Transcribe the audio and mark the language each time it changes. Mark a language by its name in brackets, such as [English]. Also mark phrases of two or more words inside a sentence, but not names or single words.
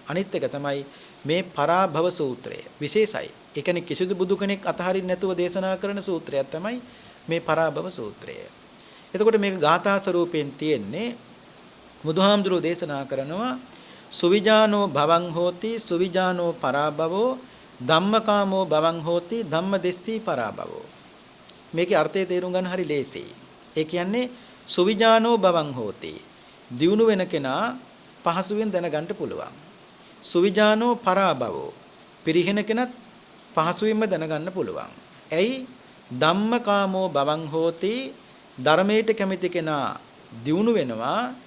[Sinhala] අනිත් එක තමයි මේ පරාභව සූත්‍රය. විශේෂයි. ඒ කියන්නේ කිසිදු බුදු කෙනෙක් අතහරින්න නැතුව දේශනා කරන සූත්‍රයක් තමයි මේ පරාභව සූත්‍රය. එතකොට මේක ගාථා ස්වරූපයෙන් තියෙන්නේ බුදුහාමුදුරෝ දේශනා කරනවා [Pali] සුවිජානෝ භවං හෝති සුවිජානෝ පරාභවෝ ධම්මකාමෝ භවං හෝති ධම්මදෙස්සී පරාභවෝ. [Sinhala] මේකේ අර්ථය තේරුම් ගන්න හරි ලේසියි. ඒ කියන්නේ [Pali] සුවිජානෝ භවං හෝති [Sinhala] දියුණු වෙන කෙනා පහසුවෙන් දැනගන්න පුළුවන්. [Pali] සුවිජානෝ පරාභවෝ [Sinhala] පිරිහෙන කෙනත් පහසුවෙන්ම දැනගන්න පුළුවන්. ඇයි [Pali] ධම්මකාමෝ භවං හෝති [Sinhala] ධර්මයට කැමති කෙනා දියුණු වෙනවා.